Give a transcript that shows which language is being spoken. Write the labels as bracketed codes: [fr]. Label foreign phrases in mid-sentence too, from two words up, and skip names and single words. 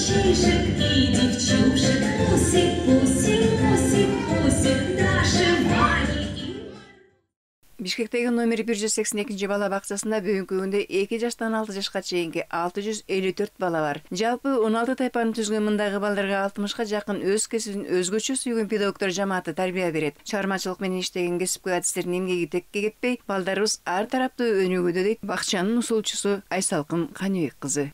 [ru] мальчишек и девчушек, пусик-пусик, пусик-пусик, Даша, Ваня и... [ky] Бишкектеги номер 182 бала бакчасында бүгүнкү күндө 2 жаштан 6 жашка чейинки 654 бала бар. Жалпы 16 тайпаны түзгөн мындагы балдарга 60ка жакын өз кесибин өзгөчө сүйгөн педагогдор жамааты тарбия берет. Чыгармачылык менен иштеген кесипкөй адистердин эмгеги текке кетпей, балдарыбыз ар тараптуу өнүгүүдө дейт бакчанын усулчусу Айсалкын Каныбек кызы.